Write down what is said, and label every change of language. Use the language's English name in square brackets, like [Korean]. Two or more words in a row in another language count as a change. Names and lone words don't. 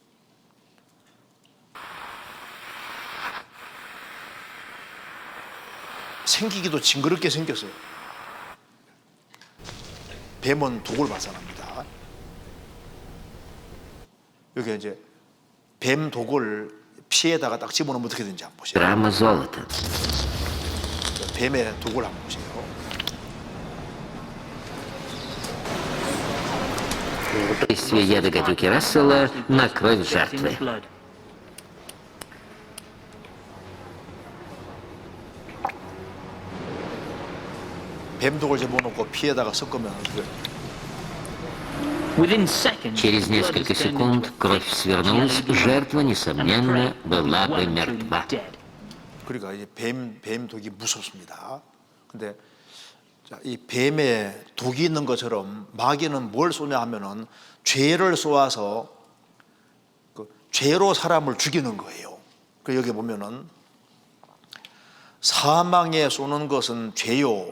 [Korean] 생기기도 징그럽게 생겼어요. 뱀은 독을 발산합니다. 여기 이제 뱀 독을 피에다가 딱 집어넣으면 어떻게 되는지 한번 보세요. [Russian] Грамма золота. [Korean] 뱀의 독을 한번 보세요. [Russian] Действие яда гадюки Рассела на кровь жертвы. [Korean] 뱀 독을 집어넣고 피에다가 섞으면 어떻게 [Russian] Через несколько секунд кровь свернулась, жертва, несомненно, была бы мертва. [Korean] 그러니까 이제 뱀 독이 무섭습니다. 근데 자, 이 뱀에 독이 있는 것처럼 마귀는 뭘 쏘냐 하면은 죄를 쏘아서 그 죄로 사람을 죽이는 거예요. 그 여기 보면은 사망에 쏘는 것은 죄요.